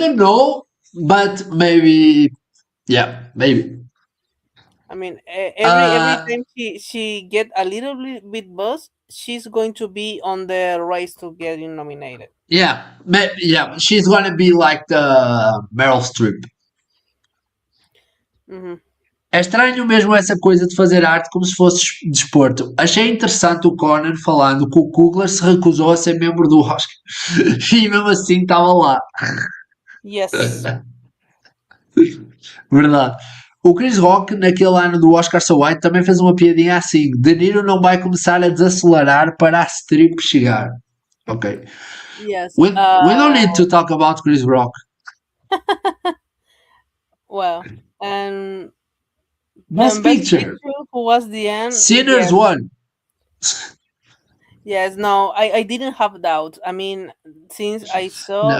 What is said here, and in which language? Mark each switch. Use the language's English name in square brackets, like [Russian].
[English] don't know, but maybe, yeah, maybe. I mean, every Uh, time she get a little bit buzz, she's going to be on the race to getting nominated. yeah, yeah, she's gonna be like the Meryl Streep. Hmm. [Portuguese] É estranho mesmo essa coisa de fazer arte como se fosse desporto. Achei interessante o Conan falando que o Coogler se recusou a ser membro do Oscar e mesmo assim estava lá. [English] Yes. [Portuguese] Verdade. O Chris Rock, naquele ano do Oscar So White, também fez uma piadinha assim: De Niro não vai começar a desacelerar para a strip chegar. [English] Ok. Yes. We don't need to talk about Chris Rock. Well, and Best Best Picture. who was the end? Sinners won. Yes, no, I didn't have doubt. I mean, since I saw